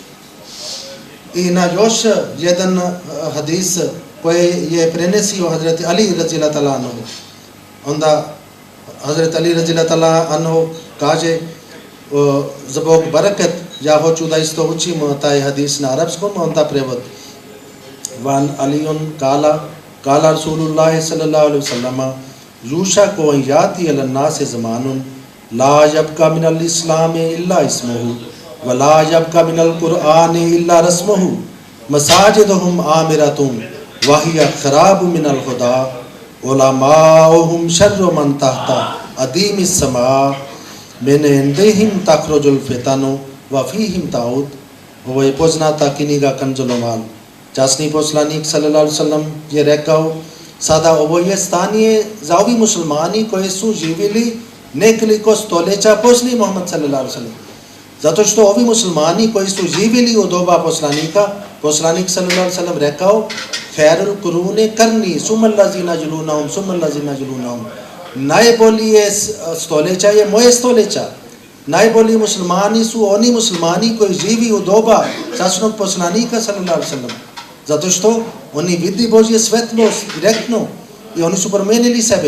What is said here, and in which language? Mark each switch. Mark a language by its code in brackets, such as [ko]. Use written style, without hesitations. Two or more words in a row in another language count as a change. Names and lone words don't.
[bs] I na još jedan hadis koji je prenesio Hazreti Ali [ar] رضي الله تعالى عنه. [bs] Onda Hazreti Ali [ar] رضي الله تعالى عنه [bs] kaže zbog barakat, ja hoću da isto učimo taj hadis na arapskom, onda prevod. [ar] عن علي قال رسول الله صلى الله عليه وسلم يوشك يأتي على الناس زمان لا يبقى من الإسلام إلا اسمه ولا يبقى من القرآن إلا رسمه مساجدهم عامرة وهي خراب من الهدى علماؤهم شر من تحت أديم السماء من عندهم تخرج الفتنة وفيهم تعود. [bs] Ovo je poznata knjiga Kanzul Umal. Časni poslanik [ar] صلى الله عليه وسلم [bs] je rekao, sada ovo je stanje za ovi muslimani koji su živjeli nekoliko stoljeća poslije Muhammed [ar] صلى الله عليه وسلم. [bs] Zato što ovi muslimani koji su živjeli u doba poslanika, poslanik [ar] صلى الله عليه وسلم [bs] rekao, [ar] خير القرون قرني ثم الذين يلونهم. [bs] Najbolje stoljeća je moje stoljeća. Najbolji muslimani su oni muslimani koji živi u doba časnog poslanika [ar] صلى الله عليه وسلم. [bs] Zato što oni vidi Božje svetlost direktno i oni su promijenili sebe.